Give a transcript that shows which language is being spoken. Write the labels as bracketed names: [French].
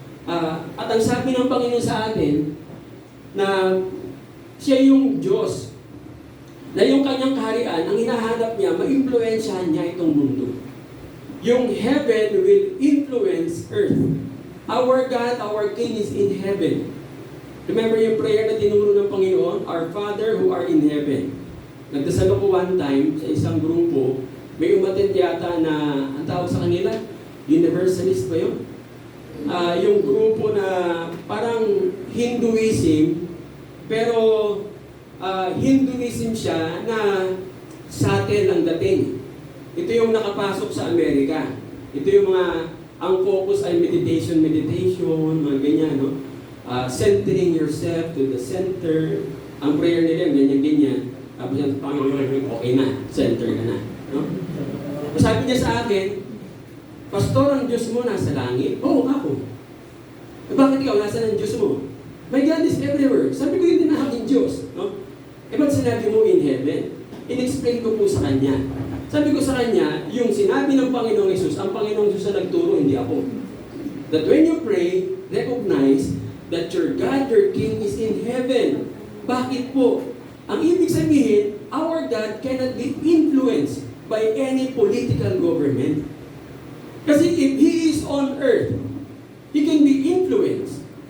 [Filipino] At ang sabi ng Panginoon sa atin, na siya yung Diyos, na yung kanyang kaharian, ang hinahanap niya, ma-influensyahan niya itong mundo. Yung [English] heaven will influence earth. Our God, our King is in heaven. [Filipino] Remember yung prayer na tinuro ng Panginoon, [English] Our Father who are in heaven. [Filipino] Nagdasal ako one time sa isang grupo, may umattend yata na, ang tawag sa kanila, Universalist ba yun? Yung grupo na parang Hinduism, pero Hinduism siya na subtle ang dating. Ito yung nakapasok sa Amerika. Ito yung ang focus ay meditation, mga ganyan, no? [English] Centering yourself to the center. [Filipino] Ang prayer nila, ganyan. Tapos yan, Panginoon, okay na, center ka na. No? Sabi niya sa akin, Pastor, ang Diyos mo nasa langit? Oo, ako. Bakit ikaw, nasa ng Diyos mo? [English] My God is everywhere. [Filipino] Sabi ko, yun din ang aking Diyos. No? Ba't sinabi mo [English] in heaven? [Filipino] In-explain ko po sa Kanya. Sabi ko sa Kanya, yung sinabi ng Panginoong Hesus, ang Panginoong Hesus na nagturo, hindi ako. [English] That when you pray, recognize that your God, your King is in heaven. [Filipino] Bakit po? Ang ibig sabihin, [English] our God cannot be influenced by any political government. [Filipino] Kasi [English] if He is on earth, He can be influenced.